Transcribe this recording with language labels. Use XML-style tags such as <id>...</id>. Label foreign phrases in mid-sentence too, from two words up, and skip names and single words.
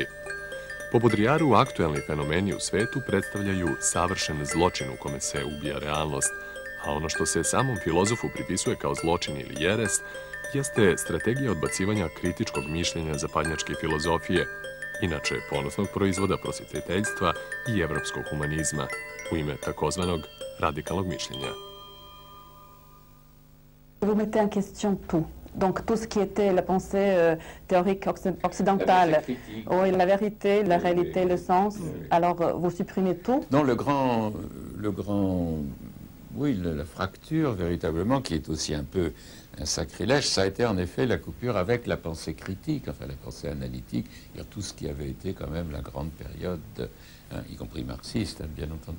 <sr>Po Baudrillardu aktuelni fenomeni u svetu predstavljaju savršen zločin u kome se ubija realnost, a ono što se samom filozofu pripisuje kao zločin ili jerest jeste strategija odbacivanja kritičkog mišljenja zapadnjačke filozofije, inače ponosnog proizvoda prosvjetiteljstva i evropskog humanizma, u ime takozvanog radikalnog mišljenja.</sr> <fr>Vous mettez en question tout. Donc tout ce qui était la pensée théorique occidentale, oui, la vérité, la réalité, le sens, alors vous supprimez tout? Non, oui, la fracture véritablement, qui est aussi un peu un sacrilège, ça a été en effet la coupure avec la pensée critique, enfin la pensée analytique, tout ce qui avait été quand même la grande période, y compris marxiste, bien entendu.</fr>